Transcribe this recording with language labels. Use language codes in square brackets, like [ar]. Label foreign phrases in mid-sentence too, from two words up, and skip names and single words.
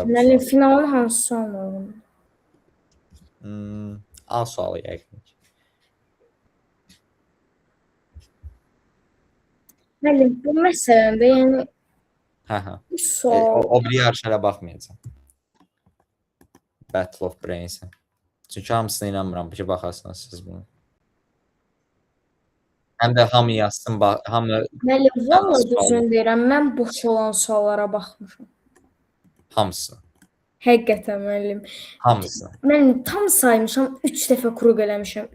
[az] Müəllim, finalın hansı sualını alın? A sualı yəqin. Müəllim, bu məsələndə, yəni Hə. bu sual... O biri yarışlara baxmayacam. Battle of Brains-ə. Çünki hamısına inanmıram ki, baxarsınız siz bunu. Həm də hamı yazsın, hamı... Müəllim, valla düzün deyirəm, mən boş olan suallara baxmışam. Hamısını. Həqiqətən müəllim. Hamısını. Mən tam saymışam, 3 dəfə kruq eləmişəm.